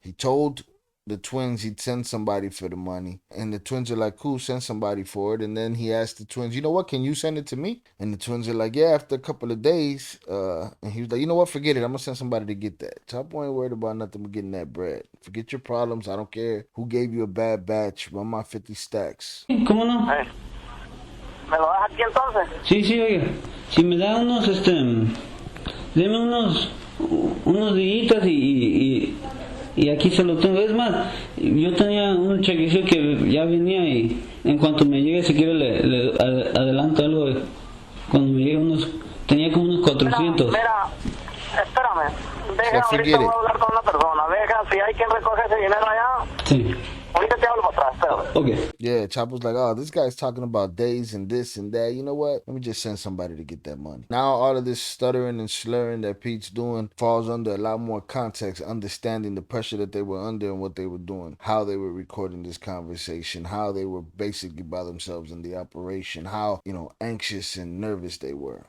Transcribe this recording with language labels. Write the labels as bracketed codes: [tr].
[en] He told the twins he'd send somebody for the money, and the twins are like, cool, send somebody for it. And then he asked the twins, you know what, can you send it to me? And the twins are like, yeah, after a couple of days. And he was like, you know what, forget it, I'm gonna send somebody to get that. Chapo ain't worried about nothing but getting that bread. Forget your problems, I don't care who gave you a bad batch, run my 50 stacks. [es] ¿Cómo no? ¿Me lo das aquí entonces? Sí, oiga, si me da unos, deme unos días y aquí se lo tengo. Es más, yo tenía un chequecito que ya venía y en cuanto me llegue, si quiere le adelanto algo. Cuando me llegue tenía como unos 400. Mira, espérame. Deja, ahorita voy a hablar con una persona. Deja, si hay quien recoge ese dinero allá. Sí. Ahorita te hablo para atrás, espérame. [en] Okay. Yeah, Chapo's like, oh, this guy's talking about days and this and that. You know what? Let me just send somebody to get that money. Now all of this stuttering and slurring that Pete's doing falls under a lot more context, understanding the pressure that they were under and what they were doing, how they were recording this conversation, how they were basically by themselves in the operation, how, anxious and nervous they were.